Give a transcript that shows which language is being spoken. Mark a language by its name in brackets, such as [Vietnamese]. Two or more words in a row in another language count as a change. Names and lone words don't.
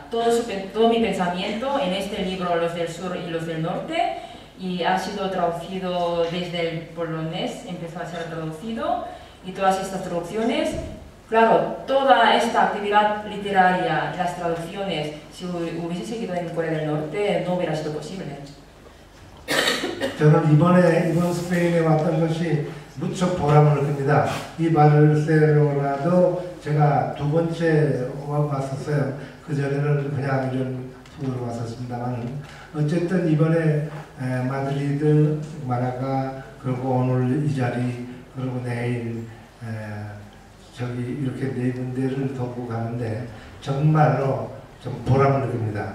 [Spanish] todo mi pensamiento en este libro, Los del Sur y los del Norte, y ha sido traducido desde el polonés, empezó a ser traducido, y todas estas traducciones, claro, toda esta actividad literaria, las traducciones, si hubiese seguido en Corea del Norte, no hubiera sido posible. [Korean] 저는 이번 스페인에 왔던 것이 무척 보람을 느낍니다. 이 바르셀로나도 제가 2번째 왔었어요. 그전에는 그냥 이런 투어로 왔었습니다만 어쨌든 이번에 마드리드, 마라가, 그리고 오늘 이 자리, 그리고 내일 저기 이렇게 네 군데를 도고 가는데 정말로 좀 보람을 느낍니다.